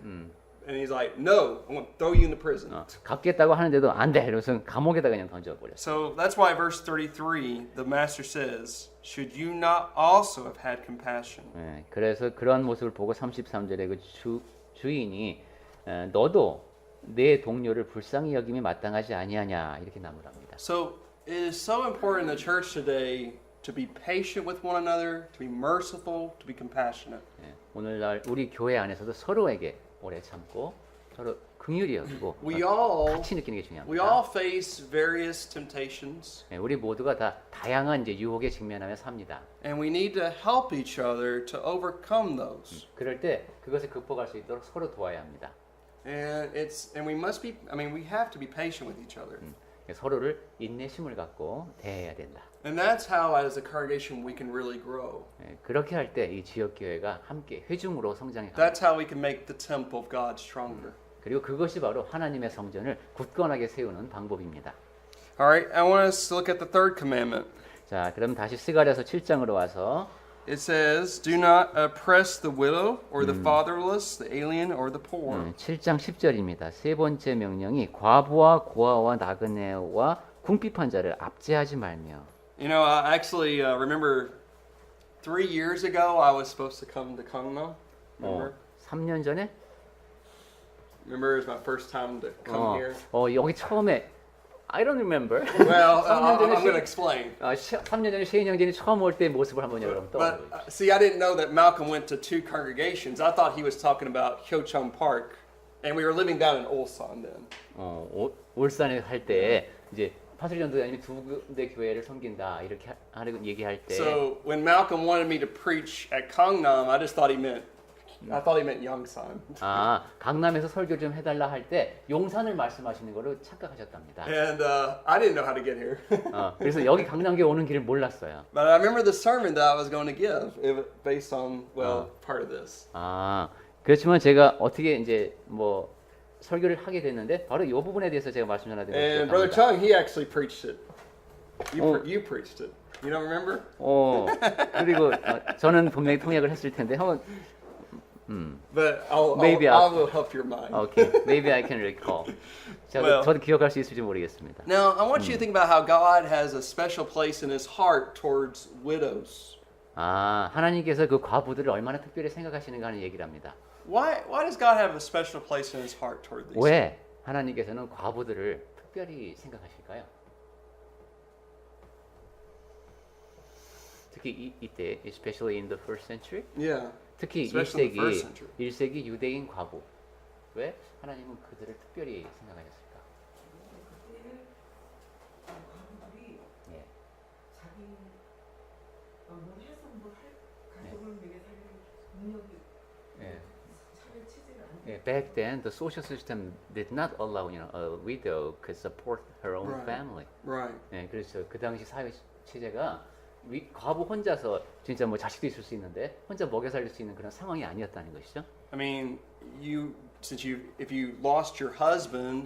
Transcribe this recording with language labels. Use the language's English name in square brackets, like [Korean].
[English] And he's like, no, I'm going to throw you in the prison. [Korean] 갚겠다고 하는데도 안 돼. 이러면서 감옥에다 그냥 던져버렸어. [English] So that's why verse 33, the master says, should you not also have had compassion? [Korean] 예, 그래서 그런 모습을 보고 33절에 그 주인이 너도 내 동료를 불쌍히 여김이 마땅하지 아니하냐 이렇게 나무랍니다. [English] So it is so important in the church today to be patient with one another, to be merciful, to be compassionate. [Korean] 예, 오늘날 우리 교회 안에서도 서로에게 오래 참고 서로 긍휼히 여기고 [English] We all [Korean] 같이 느끼는 게 중요합니다. [English] We all face various temptations, [Korean] 예, 우리 모두가 다 다양한 이제 유혹에 직면하며 삽니다. [English] and we need to help each other to overcome those. [Korean] 그럴 때 그것을 극복할 수 있도록 서로 도와야 합니다. [English] And we must be, I mean, we have to be patient with each other. [Korean] 서로를 인내심을 갖고 대해야 된다. [English] And that's how, as a congregation, we can really grow. [Korean] 그렇게 할 때 이 지역 교회가 함께 회중으로 성장해 갑니다. [English] That's how we can make the temple of God stronger. [Korean] 그리고 그것이 바로 하나님의 성전을 굳건하게 세우는 방법입니다. [English] All right, I want us to look at the third commandment. [Korean] 자, 그럼 다시 스가랴서 7장으로 와서 [English] It says, "Do not oppress the widow or the fatherless, the alien or the poor." [Korean] 7장 10절입니다. 세 번째 명령이 과부와 고아와 나그네와 궁핍한 자를 압제하지 말며. [English] You know, I actually remember 3 years ago I was supposed to come to Gangnam. Remember? [Korean] 3년 전에 [English] Remember, it was my first time to come here. [Korean] 여기 처음에 [English] I don't remember. Well, [Korean] 3년 전에 [English] I'm going to explain. [Korean] 3년 전에 셰인 형제님 처음 올 때 모습을 한번 여러분 [English] But [Korean] 떠올려. [English] see, I didn't know that Malcolm went to 2 congregations. I thought he was talking about Hyochung Park, and we were living down in Ulsan then. [Korean] 울산에 살 때 이제 파수리 전도자님이 두 군데 교회를 섬긴다 이렇게 하는 얘기할 때 [English] So when Malcolm wanted me to preach at Gangnam, I thought he meant Yongsan. [Korean] 강남에서 설교 좀 해달라 할 때 용산을 말씀하시는 거로 착각하셨답니다. [English] And I didn't know how to get here. [Korean] 그래서 여기 강남교회 오는 길을 몰랐어요. [English] But I remember the sermon that I was going to give based on, part of this. [Korean] 그렇지만 제가 어떻게 이제 뭐 설교를 하게 됐는데 바로 이 부분에 대해서 제가 말씀 [English] And [Korean] 전해드리고 [English] Brother [Korean] 싶습니다. [English] Chung, he actually preached it. You preached it. You don't remember? [Korean] 그리고 저는 분명히 통역을 했을 텐데 한번 [English] But Maybe I will help your mind. Okay, maybe I can recall. Well- [Korean] 저도 기억할 수 있을지 모르겠습니다. [English] Now, I want you to think about how God has a special place in His heart towards widows. [Korean] 하나님께서 그 과부들을 얼마나 특별히 생각하시는가 하는 얘기를 합니다. [English] Why does God have a special place in His heart toward these? [Korean] 왜 하나님께서는 과부들을 특별히 생각하실까요? 특히 이때, [English] especially in the first century, Yeah. [Korean] 특히 [English] Especially in the first century. [Korean] 1세기 유대인 과부. 왜 하나님은 그들을 특별히 생각하셨을까? 과부들이 예. 자기 뭘 해서 가족을 먹여 살릴 능력이 예. 차별 체제를 안 [English] Yeah, back then the social system did not allow, a widow could support her own Right. family. Right. [Korean] 네, 그래서 그 당시 사회 체제가 과부 혼자서 진짜 뭐 자식도 있을 수 있는데 혼자 먹여 살릴 수 있는 그런 상황이 아니었다는 것이죠. [English] I mean, if you lost your husband,